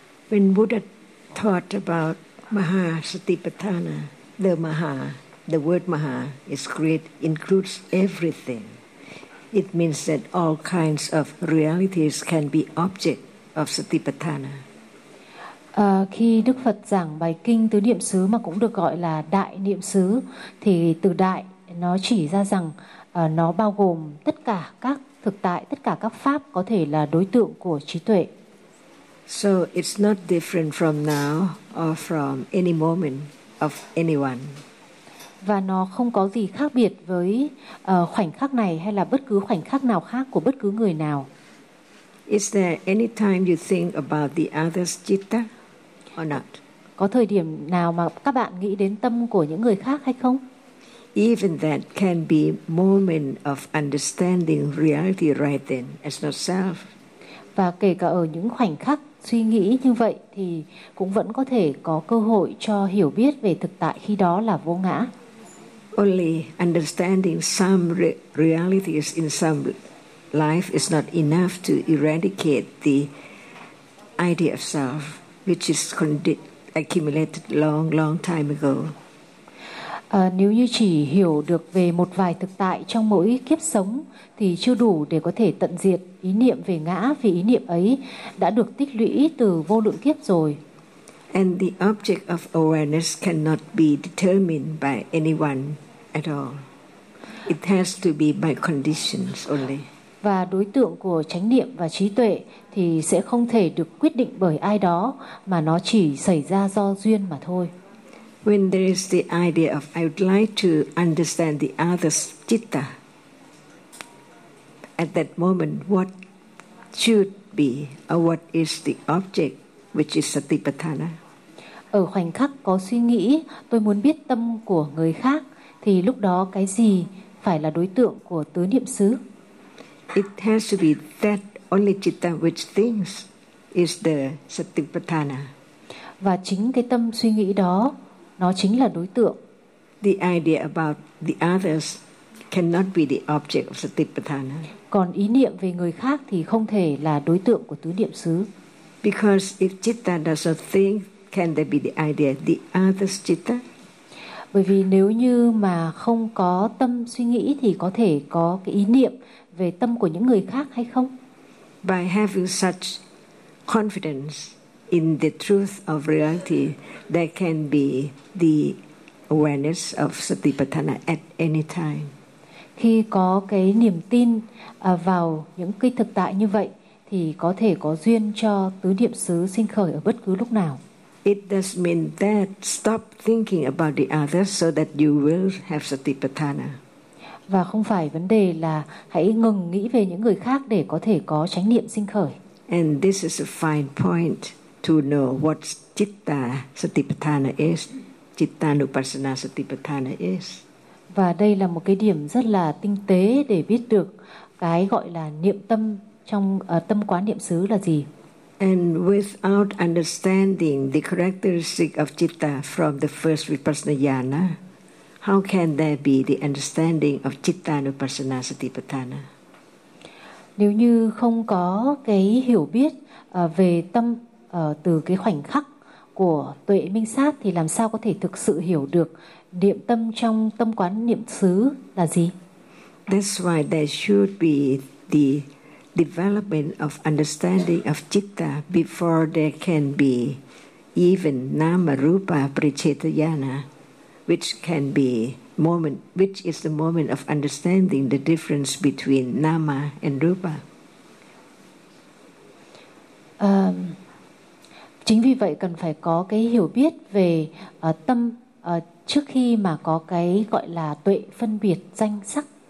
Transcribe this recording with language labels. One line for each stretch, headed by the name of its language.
English: When Buddha taught about Maha Satipatthana, the Maha, the word Maha is great, includes everything. It means that all kinds of realities can be object of Satipatthana.
Vietnamese: Khi Đức Phật giảng bài kinh tứ niệm xứ mà cũng được gọi là đại niệm xứ, thì từ đại nó chỉ ra rằng nó bao gồm tất cả các thực tại, tất cả các pháp có thể là đối tượng của trí tuệ.
English: So it's not different from now or from any moment of anyone.
Vietnamese: Và nó không có gì khác biệt với khoảnh khắc này hay là bất cứ khoảnh khắc nào khác của bất cứ người nào.
English: Is there any time you think about the other's citta or not?
Vietnamese: Có thời điểm nào mà các bạn nghĩ đến tâm của những người khác hay không?
English: Even that can be moment of understanding reality right then as not self.
Vietnamese: Và kể cả ở những khoảnh khắc suy nghĩ như vậy thì cũng vẫn có thể có cơ hội cho hiểu biết về thực tại khi đó là vô ngã.
English: Only understanding some realities in some life is not enough to eradicate the idea of self, which is accumulated long, long time ago.
Vietnamese: Nếu như chỉ hiểu được về một vài thực tại trong mỗi kiếp sống thì chưa đủ để có thể tận diệt ý niệm về ngã, vì ý niệm ấy đã được tích lũy từ vô lượng kiếp rồi.
English: And the object of awareness cannot be determined by anyone at all. It has to be by conditions only.
Vietnamese: Và đối tượng của chánh niệm và trí tuệ thì sẽ không thể được quyết định bởi ai đó, mà nó chỉ xảy ra do duyên mà thôi.
English: When there is the idea of I would like to understand the other's citta, at that moment what should be or what is the object which is satipatthana?
Vietnamese: Ở khoảnh khắc có suy nghĩ tôi muốn biết tâm của người khác thì lúc đó cái gì phải là đối tượng của tứ niệm xứ?
English: It has to be that only citta which thinks is the satipatthana.
Vietnamese: Và chính cái tâm suy nghĩ đó, nó chính là đối tượng.
English: The idea about the others cannot be the object of satipatthana.
Vietnamese: Còn ý niệm về người khác thì không thể là đối tượng của tứ niệm xứ.
English: Because if citta does not think, can there be the idea the others citta?
Vietnamese: Bởi vì nếu như mà không có tâm suy nghĩ thì có thể có cái ý niệm về tâm của những người khác hay không?
English: By having such confidence in the truth of reality, there can be the awareness of satipatthana at any time.
Vietnamese: Khi có cái niềm tin vào những cái thực tại như vậy thì có thể có duyên cho tứ niệm xứ sinh khởi ở bất cứ lúc nào.
English: It does mean that stop thinking about the others so that you will have satipatthana.
Vietnamese: Và không phải vấn đề là hãy ngừng nghĩ về những người khác để có thể có chánh niệm sinh khởi.
English: And this is a fine point to know what citta satipatthana is, citta anupassana satipatthana is.
Vietnamese: Và đây là một cái điểm rất là tinh tế để biết được cái gọi là niệm tâm trong tâm quán niệm xứ là gì.
English: And without understanding the characteristic of citta from the first vipassana jhana, how can there be the understanding of citta anupassana satipatthana?
Vietnamese: Nếu như không có cái hiểu biết về tâm từ cái khoảnh khắc của tuệ minh sát thì làm sao có thể thực sự hiểu được niệm tâm trong tâm quán niệm xứ là gì?
English: That's why there should be the development of understanding of citta before there can be even nama rupa prichetayana, which can be moment, which is the moment of understanding the difference between nama and rupa.
Vietnamese: Chính vì vậy cần phải có cái hiểu biết về tâm trước khi mà có cái gọi là tuệ phân biệt danh sắc.